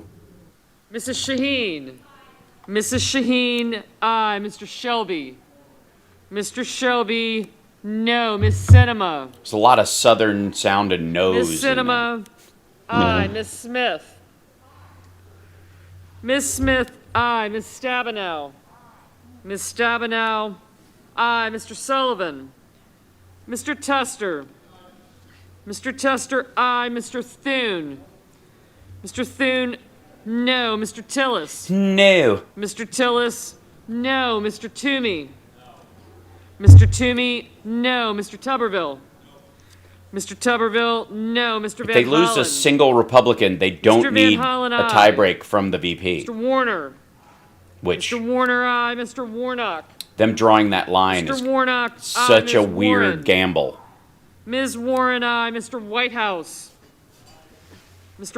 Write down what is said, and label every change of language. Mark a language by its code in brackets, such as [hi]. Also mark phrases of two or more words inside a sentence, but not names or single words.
[en] Mrs. Shaheen. Mrs. Shaheen, aye. Mr. Shelby. Mr. Shelby, no. Miss Cinema. There's a lot of southern sounding no's. Miss in there. Cinema, aye. Miss Smith. Miss Smith, aye. Miss Stabenow. Miss Stabenow, aye. Mr. Sullivan. Mr. Tuster. Mr. Tuster, aye. Mr. Thune. Mr. Thune, no. Mr. Tillis. No. Mr. Tillis, no. Mr. Toomey. Mr. Toomey, no. Mr. Tuberville. Mr. Tuberville, no. Mr. If Van they lose Hollen. a single Republican, they don't Van need Hollen, a aye. tiebreak from the VP. Mr. Warner. Which Mr. Warner, aye. Mr. Warnock. them drawing that line Mr. is Warnock, aye. such a Ms. weird Warren. gamble. Ms. Warren, aye. Mr. Whitehouse. Mr.